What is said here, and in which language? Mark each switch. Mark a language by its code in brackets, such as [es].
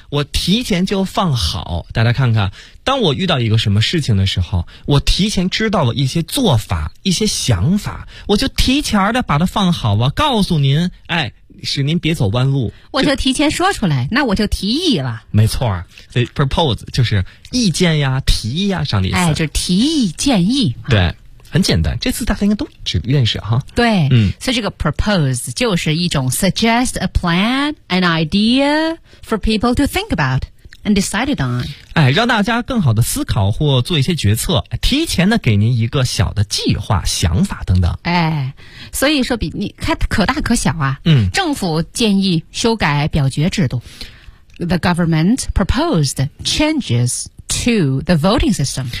[zh] 我提前就放好，大家看看，当我遇到一个什么事情的时候，我提前知道了一些做法，一些想法，我就提前的把它放好啊，告诉您，哎，使您别走弯路，我就提前说出来，那我就提议了。没错，所以 propose 就是意见呀、提议呀上的意思。哎，就是提议、建议。对，很简单，这次大家应该都只认识哈。对，所以这个 [en] propose [zh] 就是一种 [en] suggest a plan, an idea for people to think about and decided on。 [zh] 哎，让大家更好的思考或做一些决策，提前的给您一个小的计划、想法等等。哎。所以说比你看可大可小啊，政府建议修改表决制度。 [en] The government proposed changes to the voting system.